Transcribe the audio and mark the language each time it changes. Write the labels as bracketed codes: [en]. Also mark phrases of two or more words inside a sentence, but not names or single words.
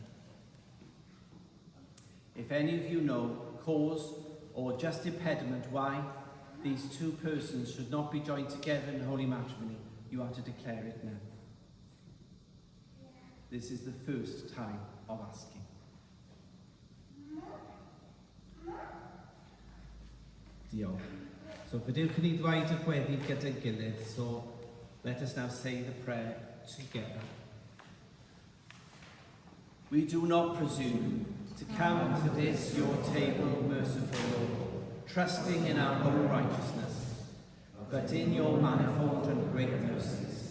[en] If any of you know cause or just impediment why these two persons should not be joined together in holy matrimony, you are to declare it now. This is the first time of asking. [cy] Diolch. So, gadewch ni ddweud y gweddi gyda'i gilydd, [en] so let us now say the prayer together. We do not presume to come to this your table, merciful Lord, trusting in our own righteousness, but in your manifold and great mercies.